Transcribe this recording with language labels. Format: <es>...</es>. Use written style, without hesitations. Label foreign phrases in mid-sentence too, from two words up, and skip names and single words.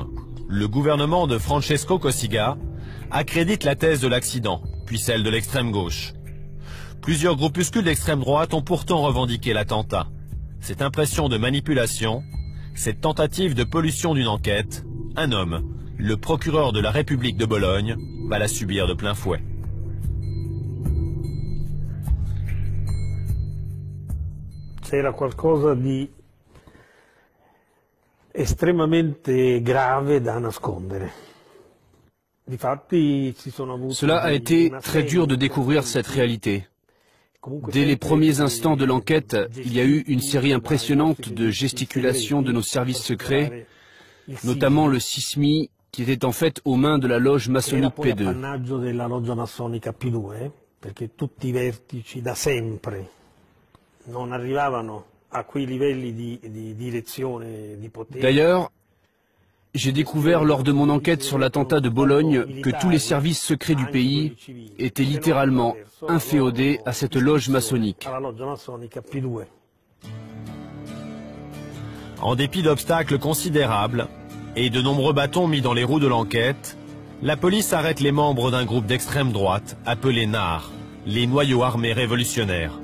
<fr>Le gouvernement de Francesco Cossiga accrédite la thèse de l'accident, puis celle de l'extrême gauche. Plusieurs groupuscules d'extrême droite ont pourtant revendiqué l'attentat. Cette impression de manipulation, cette tentative de pollution d'une enquête, un homme, le procureur de la République de Bologne, va la subir de plein fouet.</fr> <it>C'era qualcosa di estremamente grave da nascondere.</it> <fr>Cela a été très dur de découvrir cette réalité. Dès les premiers instants de l'enquête, il y a eu une série impressionnante de gesticulations de nos services secrets, notamment le SISMI, qui était en fait aux mains de la loge maçonnique P2.</fr> <it>Perché tutti i vertici da sempre non arrivavano</it> <fr>D'ailleurs, j'ai découvert lors de mon enquête sur l'attentat de Bologne que tous les services secrets du pays étaient littéralement inféodés à cette loge maçonnique. En dépit d'obstacles considérables et de nombreux bâtons mis dans les roues de l'enquête, la police arrête les membres d'un groupe d'extrême droite appelé NAR, les Noyaux Armés Révolutionnaires.</fr>